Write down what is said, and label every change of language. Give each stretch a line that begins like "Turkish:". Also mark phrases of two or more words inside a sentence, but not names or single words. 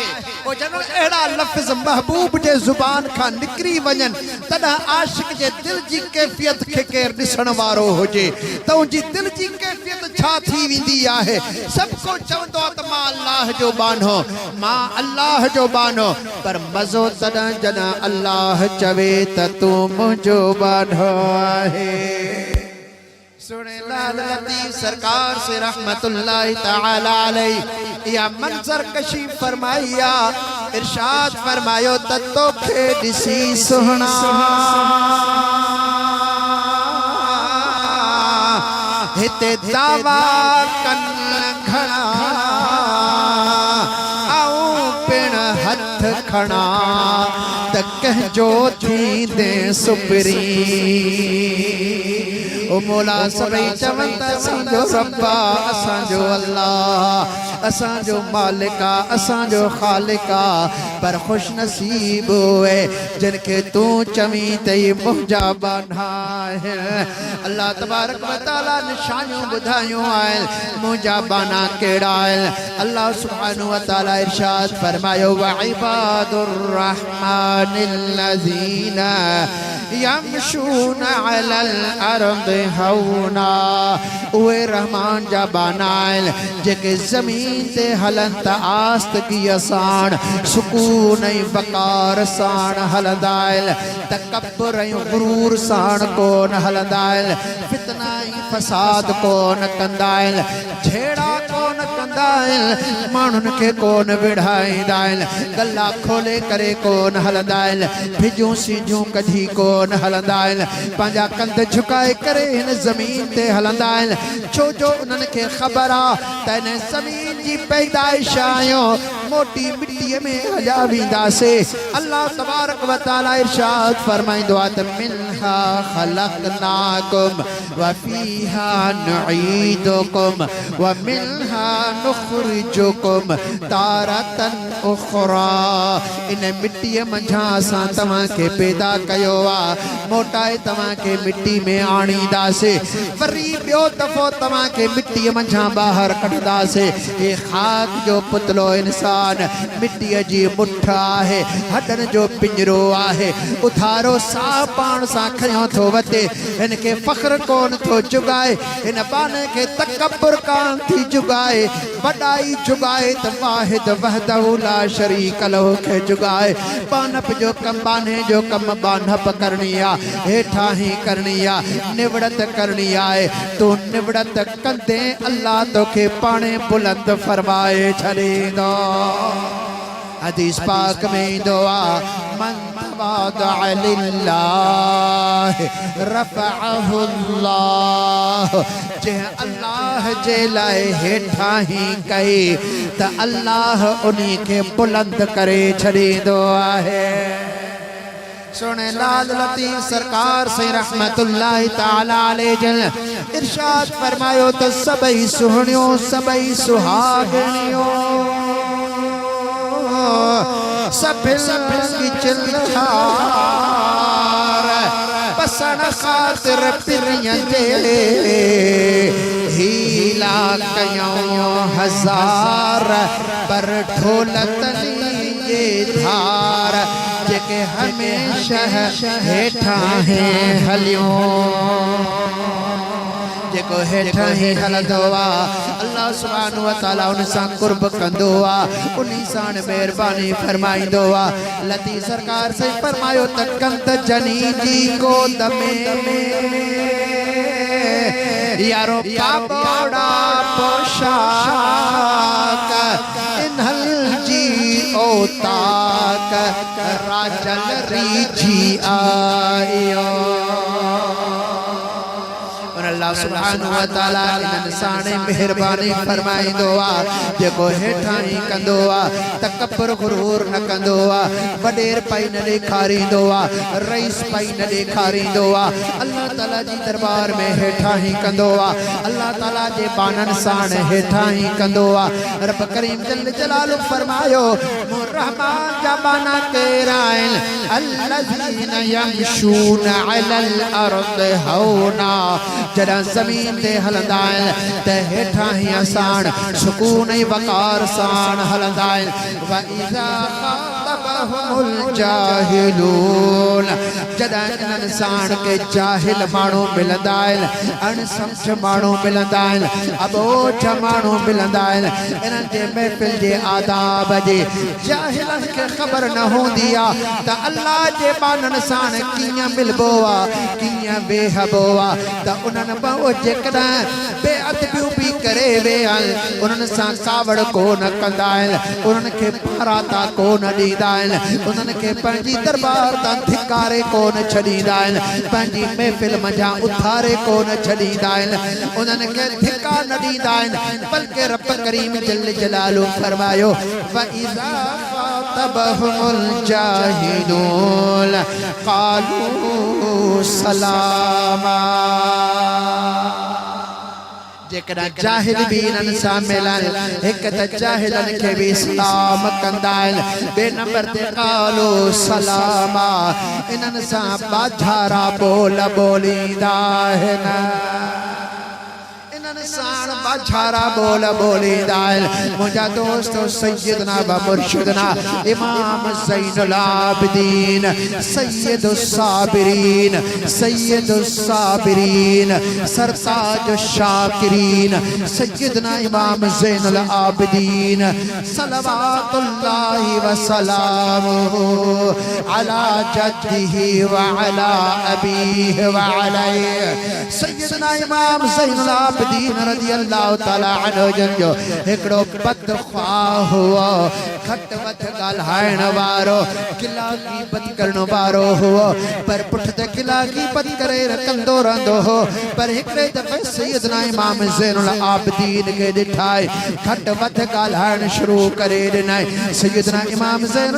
Sindhi: पोइ जॾहिं अहिड़ा लफ़्ज़ महबूब जे ज़ुबान खां निकिरी वञनि तॾहिं आशिक जे दिल जी कैफ़ियत खे केरु ॾिसण वारो हुजे त उनजी दिल जी कैफ़ियत छा थी वेंदी आहे। सभु को चवंदो आहे त मां अल्लाह जो बान्हो, मां अल्लाह जो बान्हो, पर मज़ो तॾहिं जॾहिं अल्लाह चवे त तूं मुंहिंजो बान्हो आहे। सुने लाल लतीफ़ सरकार से
Arabic: رحمة الله تعالى عليه
Sindhi: या मंजर कशी फरमाया। इरशाद फरमायो त तोखे ॾिसी सुहणा हिते दावा कन घणा आऊं पिण हथ खणा त कंहिंजो थींदे सुपरी। ओ मौला सभई चवनि त असांजो रब्बा, असांजो अल्लाह, असांजो मालिका, असांजो ख़ालिका, पर ख़ुश नसीब हुए जिनखे तूं चवी तई मुंहिंजा बान्हा आहिनि।
Arabic: الله تبارك وتعالى
Sindhi: निशानियूं ॿुधायूं आहिनि, मुंहिंजा बान्हा कहिड़ा आहिनि।
Arabic: الله سبحانه وتعالى
Sindhi: इरशाद फरमायो
Arabic: وعباد الرحمن الذين يمشون على الأرض هونا.
Sindhi: उहे रहमान जा बान्हा आहिनि जेके ज़मीन ते हलनि त आस्तगीअ साण, सुकून ऐं वक़ार साण हलंदा आहिनि, तकब्बुर ऐं गुरूर साण कोन हलंदा आहिनि, फितना ऐं फसाद कोन कंदा आहिनि, छेड़ा कोन कंदा आहिनि, माण्हुनि खे कोन विढ़ाईंदा आहिनि, गला खोले करे कोन हलंदा आहिनि, फिजूं सिजूं कढी कोन हलंदा आहिनि, पंहिंजा कंध झुकाए करे हिन ज़मीन ते हलंदा आहिनि। छो जो उन्हनि खे ख़बर आहे त हिन ज़मीन जी पैदाइश आहियूं, मोटी मिट्टी में हजावींदा से
Arabic: الله تبارك وتعالى
Sindhi: इरशाद फरमाइंदो आहे
Arabic: منها خلقناكم وفيها نعيدكم ومنها نخرجكم تارة أخرى.
Sindhi: इन मिट्टी मंझा असां तव्हां के पैदा कयो आ मोटाए तव्हां के मिट्टी में आणींदासे वरी ॿियो दफ़ो तव्हां के मिट्टी मंझा ॿाहिरि कढंदासे। ये खाक जो पुतलो इंसान मिट्टी जी मुठ आहे हडन जो पिंजरो आहे उथारो सा पाण सां खयो थो वते इनके फख्र कोन थो जुगाए इन बाने के तकब्बुर कान थी जुगाए वॾाई जुगाए त
Arabic: واحد وحده لا شريك له
Sindhi: खे जुगाए। बानप जो कम बाने जो कम बानप करनी आ हेठा ही करनी आ निवड़त करनी आए तू निवड़त कंदे अल्लाह तोखे पाणे बुलंद फरमाए छॾींदो। हदीस पाक में दुआ
Arabic: من تواضع لله رفعه الله
Sindhi: जे अल्लाह जे लाए हेठा ही कई त अल्लाह उन्हीं के बुलंद करे छॾींदो आहे। सुने लाल लतीफ़ सरकार से
Arabic: رحمة الله تعالى عليه
Sindhi: जल इरशाद फरमायो तो सबई सुहणियो सबई सुहागणियो सभी चिल्हार पसण खातिर पिरियं जे हीला कयो हजार पर ढोलतनी ये धार जेके हमेशा हेठा है हलियो जेको हेठा ही हलंदो आहे
Arabic: الله سبحانه وتعالى
Sindhi: उन सां कुर्ब कंदो आहे उन सां मेहरबानी फरमाईंदो आहे। लतीफ़ सरकार से फरमायो त कंद जनी जी गोद में यारो पापड़ा पोशाक इन्हल जी ओताक राजल रीझी आयो।
Arabic: الله سبحانه وتعالى
Sindhi: इन्हनि साणे मेहरबानी फरमाईंदो आहे जेको हेठां ही कंदो आहे तकब्बुर गुरूर न कंदो आहे वडेर पई न ॾेखारींदो आहे रईस पई न ॾेखारींदो आहे अल्लाह ताला जी दरबार में हेठां ही कंदो आहे अल्लाह ताला जे बाननि साण हेठां ही कंदो आहे। रब करीम
Arabic: جل جلاله
Sindhi: फरमायो रहमान जा बाना केरा आहिनि
Arabic: الذين يمشون على الأرض هونا
Sindhi: जॾहिं ज़मीन ते हलंदा आहिनि त हेठां ही असां सुकून ऐं वक़ार सां हलंदा आहिनि।
Arabic: وإذا خاطبهم الجاهلون
Sindhi: जॾहिं इन्हनि साण के जाहिल माण्हू मिलंदा आहिनि अणसमझ माण्हू मिलंदा आहिनि अबोझ माण्हू मिलंदा आहिनि इन्हनि जे महफ़िल जे आदाब जी जाहिलनि खे ख़बर न हूंदी आहे त अल्लाह जे बाननि साण कीअं मिलबो आहे कीअं वेहबो आहे त उन्हनि जेकॾहिं बेअदबियूं बि करे विया आहिनि उन्हनि सां कावड़ कोन कंदा आहिनि उन्हनि खे पाराता कोन ॾींदा आहिनि उन्हनि खे पंहिंजी दरबार तां धिकारे कोन छॾींदा आहिनि पंहिंजी महफ़िल मंझां उथारे कोन छॾींदा आहिनि उन्हनि खे धिका न ॾींदा आहिनि बल्कि रब करीम
Arabic: جل جلاله
Sindhi: फरमायो
Arabic: وإذا خاطبهم الجاهلون قالوا سلاما
Sindhi: जेकॾहिं जाहिल भी इन्हनि सां मिलनि हिक त जाहिलनि खे बि सलाम कंदा आहिनि ॿिए नंबर ते
Arabic: قالوا سلاما
Sindhi: इन्हनि सां बाझारा बोल बोलींदा आहिनि साण बाझारा बोल बोलींदा आहिनि। मुंहिंजा दोस्तो
Arabic: سيدنا ومرشدنا
Sindhi: इमाम ज़ैनुल आबिदीन
Arabic: سيد الصابرين
Sindhi: सरताज शाकिरीन सैयदना इमाम ज़ैनुल आबिदीन
Arabic: صلوات الله و سلامه على جده وعلى أبيه وعليه सैयदना इमाम ज़ैनुल आबिदीन अबदीन रज़ी الله تعالى عنه
Sindhi: जो हिकड़ो बदख्वाह हुओ घट वध ॻाल्हाइण वारो किला ग़ीबत करण वारो हुओ पर पुठिते किला ग़ीबत करे कंदो रहंदो हो पर हिकड़े दफ़े सैयदना इमाम ज़ैनुल आबिदीन खे ॾिठाई घट वध ॻाल्हाइण शुरू करे ॾिनई सैयदना इमाम ज़ैनुल